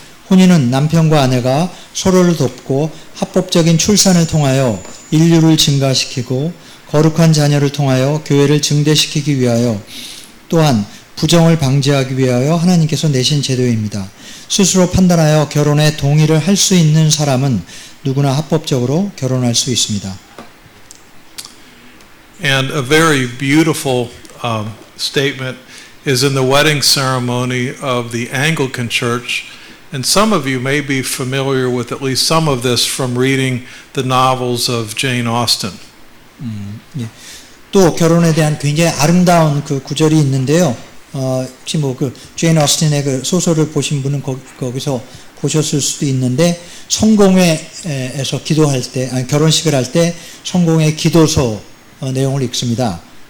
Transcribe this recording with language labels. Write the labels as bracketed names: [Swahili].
[Korean] 혼인은 남편과 아내가 서로를 돕고 합법적인 출산을 통하여 인류를 증가시키고 거룩한 자녀를 통하여 교회를 증대시키기 위하여 또한 부정을 방지하기 위하여 하나님께서 내신 제도입니다. 스스로 판단하여 결혼에 동의를 할 수 있는 사람은 누구나 합법적으로 결혼할 수 있습니다. [English] And a very beautiful statement is in the wedding ceremony of the Anglican Church. And some of you may be familiar with at least some of this from reading the novels of Jane Austen. [Korean] 예. 또 결혼에 대한 굉장히 아름다운 그 구절이 있는데요. 혹시 뭐 그 제인 어스틴의 그 소설을 보신 분은 거기서 보셨을 수도 있는데 성공회에서 기도할 때, 아니 결혼식을 할 때 성공회 기도서 내용을 읽습니다.